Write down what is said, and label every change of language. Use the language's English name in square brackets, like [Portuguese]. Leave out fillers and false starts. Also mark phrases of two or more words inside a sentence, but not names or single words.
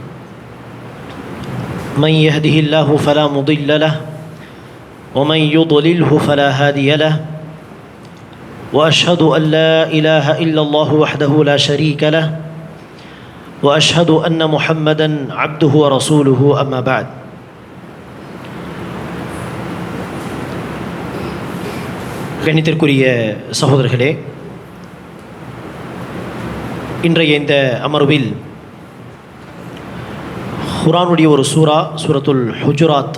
[Arabic] من يهده الله فلا مضل له ومن يضلله فلا هادي له وأشهد أن لا إله إلا الله وحده لا شريك له وأشهد أن محمدًا عبده ورسوله أما بعد. [Tamil] கணித்திற்குரிய சகோதரர்களே, இன்றைய இந்த அமர்வில் குர்ஆனுடைய ஒரு சூரத்துல் ஹுஜுராத்.